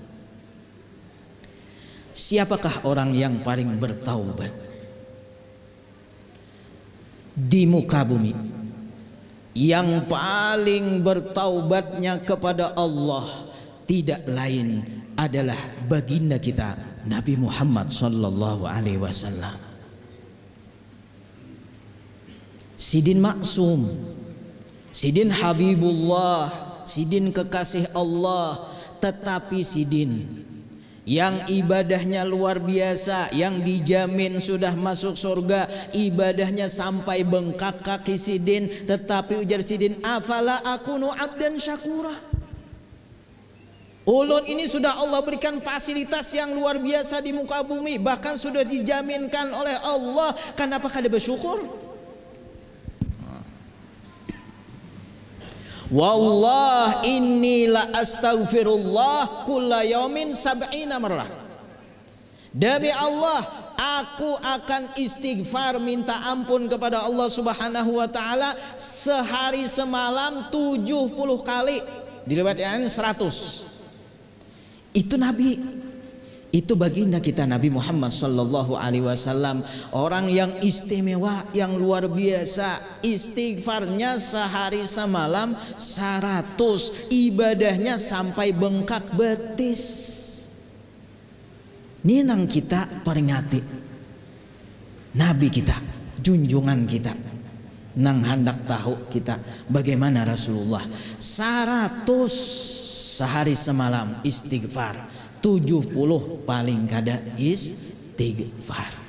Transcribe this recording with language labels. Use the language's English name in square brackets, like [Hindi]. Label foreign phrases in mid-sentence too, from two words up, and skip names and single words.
[Indonesian] Siapakah orang yang paling bertaubat di muka bumi? Yang paling bertaubatnya kepada Allah tidak lain adalah baginda kita Nabi Muhammad [Arabic] sallallahu alaihi wasallam. [Indonesian] Sidin maksum, sidin Habibullah, sidin kekasih Allah, Tetapi sidin yang ibadahnya luar biasa, yang dijamin sudah masuk surga, ibadahnya sampai bengkak kaki sidin, tetapi ujar sidin, [Arabic] afala akunu abdan syakura. [Indonesian] Ulun ini sudah Allah berikan fasilitas yang luar biasa di muka bumi, bahkan sudah dijaminkan oleh Allah, kenapa kada bersyukur? [Arabic] Wallah inni la astaghfirullah kulla yaumin sab'ina marrah. [Indonesian] Demi Allah, aku akan istighfar minta ampun kepada Allah [Arabic] Subhanahu wa taala [Indonesian] sehari semalam 70 kali. Diriwayatkan 100. Itu Nabi, itu baginda kita Nabi Muhammad [Arabic] sallallahu alaihi wasallam, [Indonesian] orang yang istimewa, yang luar biasa. Istighfarnya sehari semalam 100, ibadahnya sampai bengkak betis. Ini nang kita peringati Nabi kita, junjungan kita, nang hendak tahu kita bagaimana Rasulullah 100 sehari semalam istighfar, 70 paling kada istighfar.